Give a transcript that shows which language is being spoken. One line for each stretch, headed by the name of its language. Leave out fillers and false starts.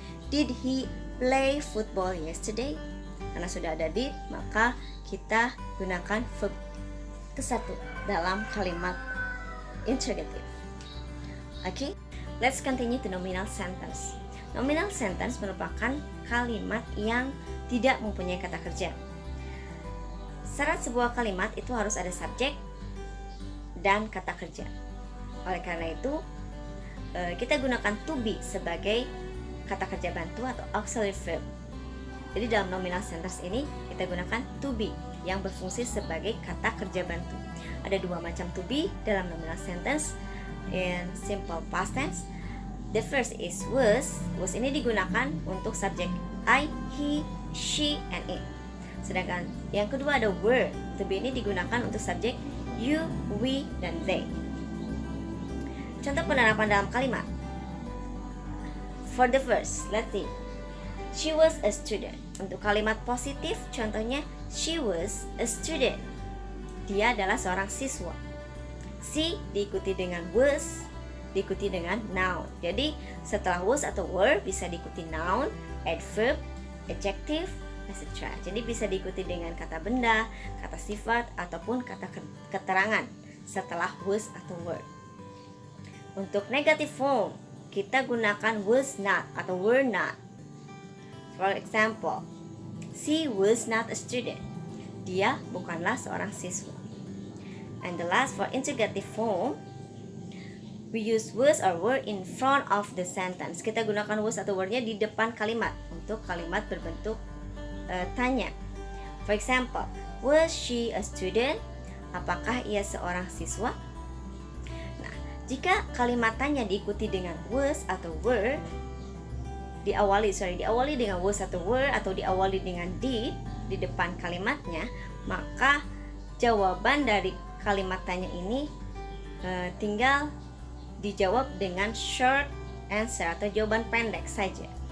English: Did he play football yesterday?
Indonesian: Karena sudah ada did, maka kita gunakan verb ke-1 dalam kalimat interrogative.
English: Okay, let's continue to nominal sentence.
Indonesian: Nominal sentence merupakan kalimat yang tidak mempunyai kata kerja. Syarat sebuah kalimat itu harus ada subjek dan kata kerja. Oleh karena itu, kita gunakan to be sebagai kata kerja bantu atau auxiliary verb. Jadi dalam nominal sentence ini kita gunakan to be yang berfungsi sebagai kata kerja bantu. Ada dua macam to be dalam nominal sentence
English: in simple past tense. The first is was.
Indonesian: Was ini digunakan untuk subjek I, he, she, and it. Sedangkan yang kedua ada were. To be ini digunakan untuk subjek you, we, dan they. Contoh penerapan dalam kalimat.
English: For the first, let's see. She was a student.
Indonesian: Untuk kalimat positif, contohnya
English: she was a student.
Indonesian: Dia adalah seorang siswa. She diikuti dengan was, diikuti dengan noun. Jadi setelah was atau were bisa diikuti noun, adverb, adjective, etc. Jadi bisa diikuti dengan kata benda, kata sifat, ataupun kata keterangan setelah was atau were. Untuk negative form, kita gunakan was not atau were not.
English: For example, she was not a student.
Indonesian: Dia bukanlah seorang siswa.
English: And the last, for interrogative form, we use was or were in front of the sentence.
Indonesian: Kita gunakan was atau were-nya di depan kalimat untuk kalimat berbentuk tanya.
English: For example, was she a student?
Indonesian: Apakah ia seorang siswa? Jika kalimat tanya diikuti dengan was atau were, diawali dengan was atau were, atau diawali dengan did di depan kalimatnya, maka jawaban dari kalimat tanya ini tinggal dijawab dengan short answer atau jawaban pendek saja.